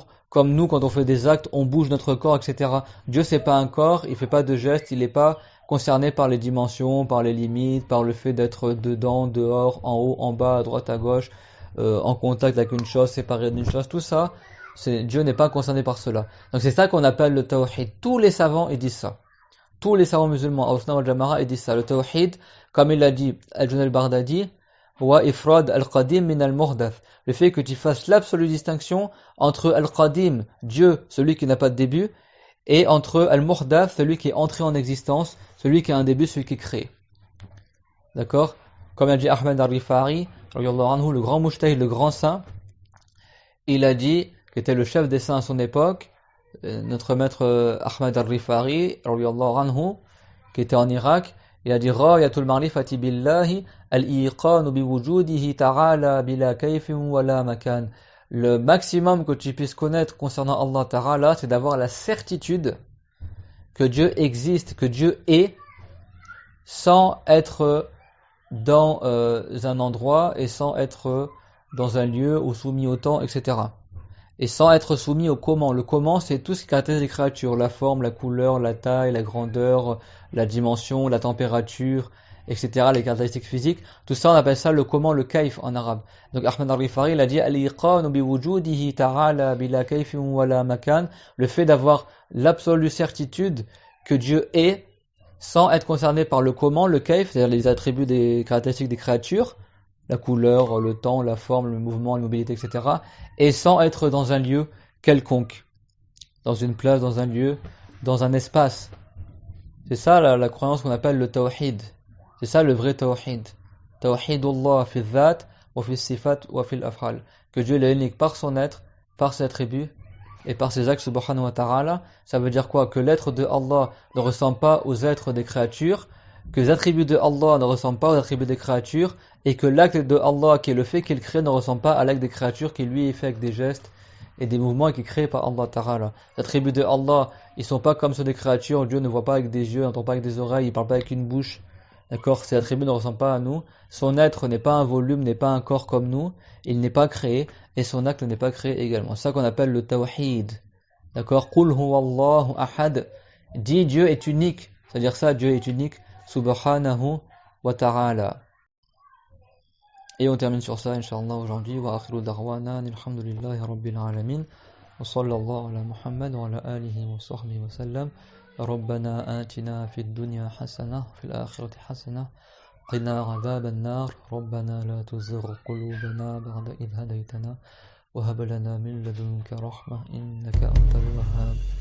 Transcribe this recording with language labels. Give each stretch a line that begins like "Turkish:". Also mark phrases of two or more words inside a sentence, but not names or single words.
French: Comme nous, quand on fait des actes, on bouge notre corps, etc. Dieu, c'est pas un corps, il fait pas de gestes, il n'est pas concerné par les dimensions, par les limites, par le fait d'être dedans, dehors, en haut, en bas, à droite, à gauche, en contact avec une chose, séparé d'une chose, tout ça, Dieu n'est pas concerné par cela. Donc c'est ça qu'on appelle le tawhid. Tous les savants, ils disent ça. Tous les savants musulmans,
Arabic: أهل السنة والجماعة,
French: ils disent ça. Le tawhid, comme il l'a dit Al-Junayd al-Baghdadi,
Arabic: وإفراد القديم من المحدث.
French: Le fait que tu fasses l'absolue distinction entre al-qadim, Dieu, celui qui n'a pas de début, et entre al-muhdath, celui qui est entré en existence, celui qui a un début, celui qui crée. D'accord? Comme a dit Ahmed al-Rifari, le grand mujtahid, le grand saint, il a dit, qui était le chef des saints à son époque, notre maître Ahmed al-Rifari, qui était en Irak, il a dit
Arabic: غاية المعرفة بالله الإيقان بوجوده تعالى بلا كيف ولا مكان.
French: Le maximum que tu puisses connaître concernant
Arabic: الله تعالى,
French: c'est d'avoir la certitude que Dieu existe, que Dieu est, sans être dans un endroit et sans être dans un lieu ou soumis au temps, etc. Et sans être soumis au comment. Le comment, c'est tout ce qui caractérise les créatures, la forme, la couleur, la taille, la grandeur, la dimension, la température, etc., les caractéristiques physiques. Tout ça, on appelle ça le comment, le kaif en arabe. Donc Ahmed al-Rifari, il a dit
Arabic: الإيقان بوجوده تعالى بلا كيف ولا مكان,
French: le fait d'avoir l'absolue certitude que Dieu est, sans être concerné par le comment, le kaif, c'est-à-dire les attributs des caractéristiques des créatures, la couleur, le temps, la forme, le mouvement, la mobilité, etc. Et sans être dans un lieu quelconque. Dans une place, dans un lieu, dans un espace. C'est ça la croyance qu'on appelle le tawhid. C'est ça le vrai tawhid.
Arabic: توحيد الله في الذات وفي الصفات وفي الأفعال.
French: Que Dieu est unique par son être, par ses attributs, et par ses actes
Arabic: سبحانه وتعالى.
French: Ça veut dire quoi? Que l'être de Allah ne ressemble pas aux êtres des créatures, que les attributs de Allah ne ressemblent pas aux attributs des créatures, et que l'acte de Allah, qui est le fait qu'il crée, ne ressemble pas à l'acte des créatures qui lui est fait avec des gestes et des mouvements qui est créé par
Arabic: الله تعالى.
French: Les attributs de Allah, ils sont pas comme ceux des créatures. Dieu ne voit pas avec des yeux, n'entend pas avec des oreilles, il parle pas avec une bouche. D'accord? Ces attributs ne ressemblent pas à nous. Son être n'est pas un volume, n'est pas un corps comme nous. Il n'est pas créé, et son acte n'est pas créé également. C'est ça qu'on appelle le tawhid. D'accord?
Arabic: قل هو الله أحد.
French: Dis Dieu est unique. C'est-à-dire ça, Dieu est unique.
Arabic: سبحانه وتعالى.
French: Et on termine sur ça, Inch'Allah, aujourd'hui.
Arabic: وآخر دعوانا الحمد لله رب العالمين وصلى الله على محمد وعلى آله وصحبه وسلم. ربنا آتنا في الدنيا حسنة وفي الآخرة حسنة قنا عذاب النار ربنا لا تزغ قلوبنا بعد إذ هديتنا وهب لنا من لدنك رحمة إنك أنت الوهاب.